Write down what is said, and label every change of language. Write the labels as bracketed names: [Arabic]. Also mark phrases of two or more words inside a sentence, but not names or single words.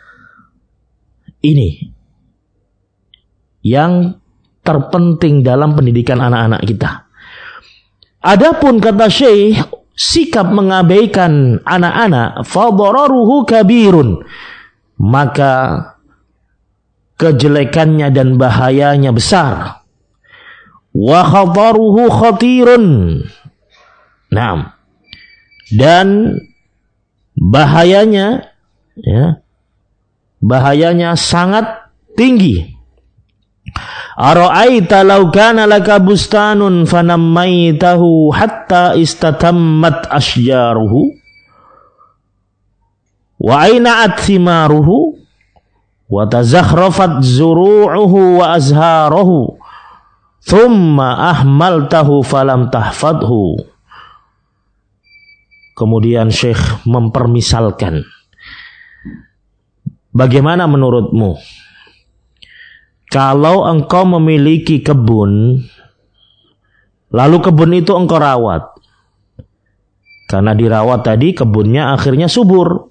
[Indonesian] Ini yang terpenting dalam pendidikan anak-anak kita. Adapun kata Syekh, sikap mengabaikan anak-anak [Arabic] فضرره كبير, [Indonesian] maka kejelekannya dan bahayanya besar. [Arabic] وخطره خطير. Naam. [Indonesian] Dan bahayanya, ya, bahayanya sangat tinggi. [Arabic] أرأيت لو كان لك بستان فنميته حتى استتمت أشجاره وأينعت ثماره وتزخرفت زروعه وأزهاره ثم أهملته فلم تحفظه. [Indonesian] Kemudian Syekh mempermisalkan, bagaimana menurutmu kalau engkau memiliki kebun, lalu kebun itu engkau rawat. Karena dirawat tadi kebunnya akhirnya subur.